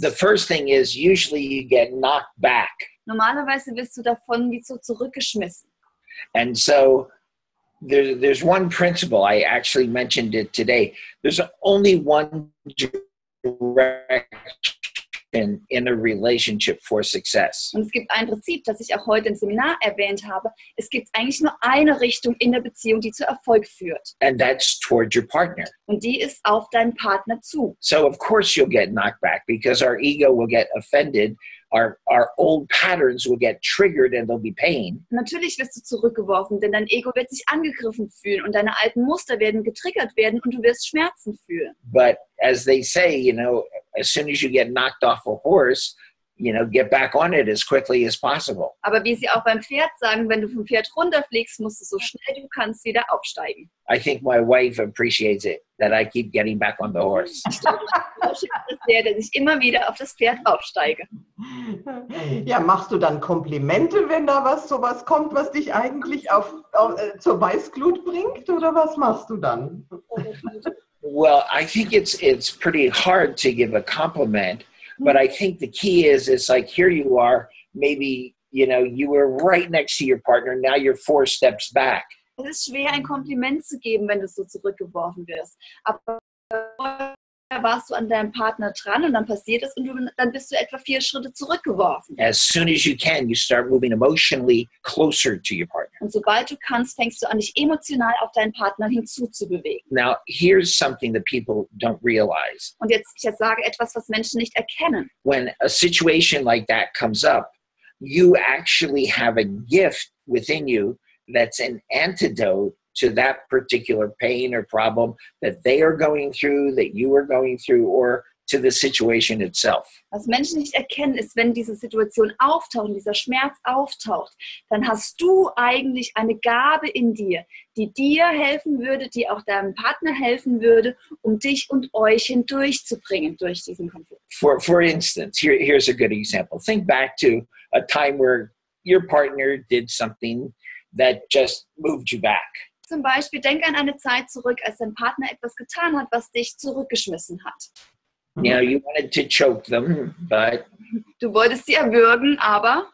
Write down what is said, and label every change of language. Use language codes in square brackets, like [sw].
[en] The first thing is usually you get knocked back. [de] Normalerweise wirst du davon wie so zurückgeschmissen. [en] And so there's one principle, I actually mentioned it today. There's only one direction in a relationship for success. [de] Und es gibt ein Prinzip, das ich auch heute im Seminar erwähnt habe. Es gibt eigentlich nur eine Richtung in der Beziehung, die zu Erfolg führt. [en] And that's toward your partner. [de] Und die ist auf deinen Partner zu. [en] So of course you'll get knocked back because our ego will get offended. Our old patterns will get triggered and there'll be pain. [de] Natürlich wirst du zurückgeworfen, denn dein Ego wird sich angegriffen fühlen und deine alten Muster werden getriggert werden und du wirst Schmerzen fühlen. [en] But as they say, as soon as you get knocked off a horse, get back on it as quickly as possible. [de] Aber wie sie auch beim Pferd sagen, wenn du vom Pferd runterfliegst, musst du so schnell du kannst wieder aufsteigen. [en] I think my wife appreciates it, that I keep getting back on the horse. [de] Ich glaube, meine Frau schätzt es sehr, dass ich immer wieder auf das Pferd aufsteige. Ja, machst du dann Komplimente, wenn da sowas kommt, was dich eigentlich zur Weißglut bringt? Oder was machst du dann? [en] Well, I think it's pretty hard to give a compliment, but I think the key is it's like here you are, maybe, you were right next to your partner, now you're 4 steps back. [de] Es ist schwer, ein Kompliment zu geben, wenn du so zurückgeworfen wirst. Aber warst du an deinem Partner dran und dann passiert es und dann bist du etwa 4 Schritte zurückgeworfen. [en] As soon as you can, you start moving emotionally closer to your partner. [de] Und sobald du kannst, fängst du an, dich emotional auf deinen Partner hinzuzubewegen. [en] Now, here's something that people don't realize. [de] Und jetzt sage etwas, was Menschen nicht erkennen. [en] When a situation like that comes up, you actually have a gift within you that's an antidote to that particular pain or problem that they are going through, that you are going through, or to the situation itself. [de] Was Menschen nicht erkennen, ist, wenn diese Situation auftaucht, dieser Schmerz auftaucht, dann hast du eigentlich eine Gabe in dir, die dir helfen würde, die auch deinem Partner helfen würde, um dich und euch hindurchzubringen durch diesen Konflikt. [en] For instance, here's a good example. Think back to a time where your partner did something that just moved you back. [de] Zum Beispiel, denk an eine Zeit zurück, als dein Partner etwas getan hat, was dich zurückgeschmissen hat. [en] You wanted to choke them, but... [de] Du wolltest sie erwürgen, aber...